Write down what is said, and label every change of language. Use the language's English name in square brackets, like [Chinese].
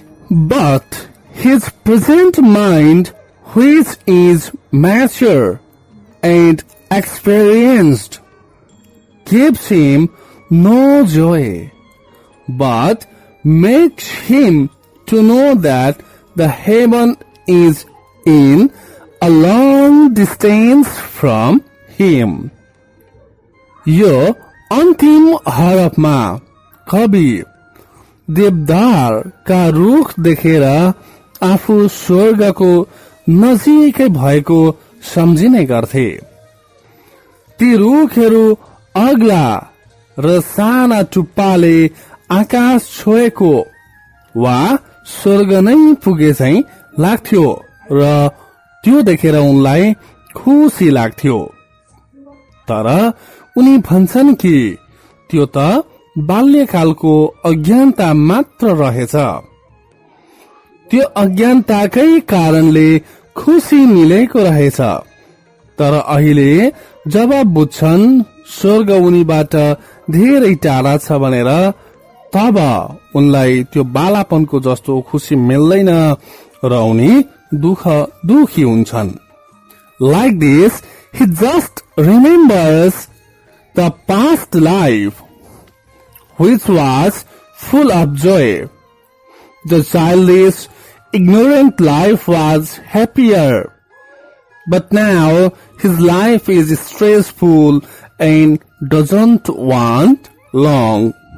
[English] But his present mind, which is mature and experienced, gives him no joy, but makes him to know that the heaven is in a long distance from him. [Nepali] यो अन्तिम हरफमा कवि देवदारका रुख देखेर आफू स्वर्गको नजिकै भएको सम्झिने गर्थे। ती रुखहरू अग्ला र साना टुप्पाले आकाश छोएको वा स्वर्ग नै पुगे चाहिँ लाग्थ्यो र त्यो देखेर उनलाई खुसी लाग्थ्यो। तर उनी भन्छन् कि त्यो त बाल्यकालको अज्ञानता मात्र रहेछ। त्यो अज्ञानताकै कारणले खुसी मिलेको रहेछ। तर अहिले जब बुझ्छन् स्वर्ग उनीबाट धेरै टाढा छ भनेर, तब उनलाई त्यो बालापनको जस्तो खुसी मिल्दैन र उनी दुखी हुन्छन्। [English] Like this, he just remembers the past life, which was full of joy. The childish, ignorant life was happier, but now his life is stressful and doesn't want long.